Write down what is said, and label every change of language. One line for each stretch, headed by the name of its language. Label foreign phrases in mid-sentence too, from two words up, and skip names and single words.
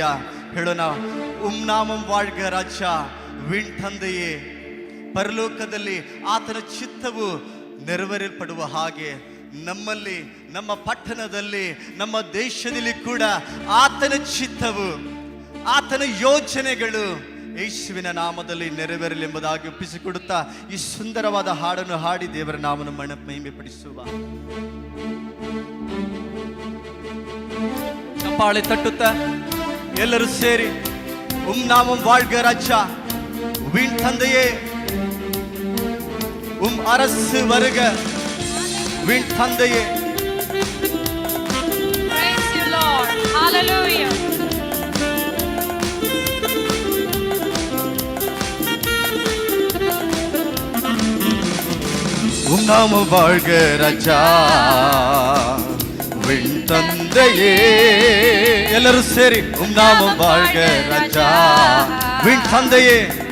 Kannada: ಹೇಳೋಣ,
Tamil: உம்நாமம் வாழ்க ராஜா விண் தந்தையே,
Kannada: ಪರಲೋಕದಲ್ಲಿ ಆತನ ಚಿತ್ತವು ನೆರವೇರಲ್ಪಡುವ ಹಾಗೆ ನಮ್ಮಲ್ಲಿ, ನಮ್ಮ ಪಟ್ಟಣದಲ್ಲಿ, ನಮ್ಮ ದೇಶದಲ್ಲಿ ಕೂಡ ಆತನ ಚಿತ್ತವು, ಆತನ ಯೋಚನೆಗಳು ಯೇಸುವಿನ ನಾಮದಲ್ಲಿ ನೆರವೇರಲೆಂಬುದಾಗಿ ಒಪ್ಪಿಸಿಕೊಡುತ್ತಾ ಈ ಸುಂದರವಾದ ಹಾಡನ್ನು ಹಾಡಿ ದೇವರ ನಾಮವನ್ನು ಮಹಿಮೆ ಪಡಿಸುವ. ಚಪ್ಪಾಳೆ ತಟ್ಟುತ್ತಾ ಎಲ್ಲರೂ ಸೇರಿ
Tamil: உம்நாமம் வாழ்க ராஜா விண் தந்தையே, அரசு வருக விண் தந்தையே.
English: Praise you, Lord. Hallelujah.
Tamil: உன்னாம வாழ்க ராஜா விண் தந்தையே. எல்லாரும் சரி, உன்னாம வாழ்க ராஜா விண் தந்தையே.